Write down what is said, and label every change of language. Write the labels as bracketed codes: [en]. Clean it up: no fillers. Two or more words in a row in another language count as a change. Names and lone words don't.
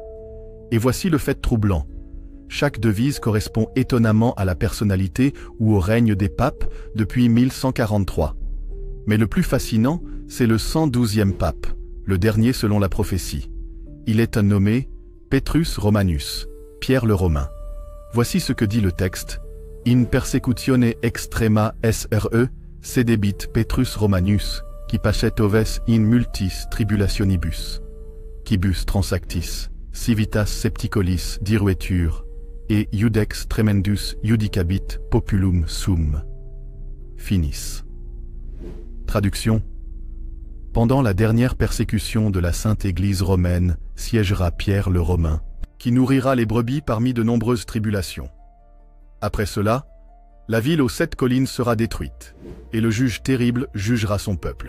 [fr] Et voici le fait troublant. Chaque devise correspond étonnamment à la personnalité ou au règne des papes depuis 1143. Mais le plus fascinant, c'est le 112e pape, le dernier selon la prophétie. Il est nommé Petrus Romanus, Pierre le Romain. Voici ce que dit le texte: [la] « In persecutione extrema sre, sedebit Petrus Romanus, qui passet oves in multis tribulationibus, quibus transactis, civitas septicolis diruetur, et iudex tremendus iudicabit populum sum. [fr] Finis. Traduction. Pendant la dernière persécution de la Sainte Église romaine, siégera Pierre le Romain, qui nourrira les brebis parmi de nombreuses tribulations. Après cela, la ville aux 7 collines sera détruite, et le juge terrible jugera son peuple.